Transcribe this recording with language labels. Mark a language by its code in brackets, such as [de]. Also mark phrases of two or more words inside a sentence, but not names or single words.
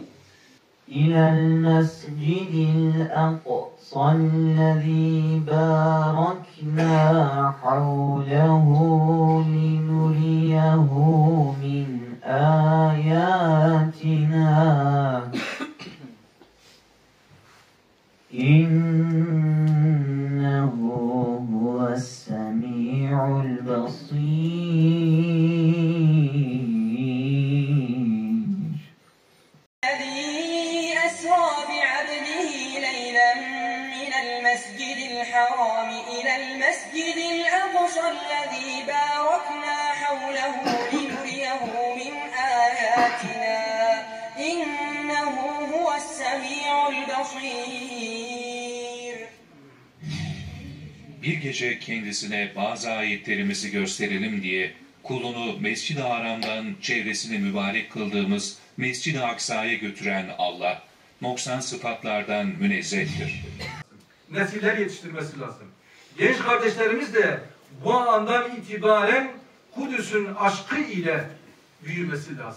[ar] إلى المسجد الأقصى الذي باركنا حوله لنريه من آياتنا. إنه هو السميع البصير. المسجد الحرام إلى المسجد الأقصى الذي باركنا حوله لنريه من آياتنا إنه هو السميع البصير. [tr] Bir gece kendisine bazı ayetlerimizi gösterelim diye kulunu Mescid-i Haram'dan çevresini mübarek kıldığımız Mescid-i Aksa'ya götüren Allah, noksan sıfatlardan münezzehtir. Nesiller yetiştirmesi lazım. Genç kardeşlerimiz de bu andan itibaren Kudüs'ün aşkı ile büyümesi lazım.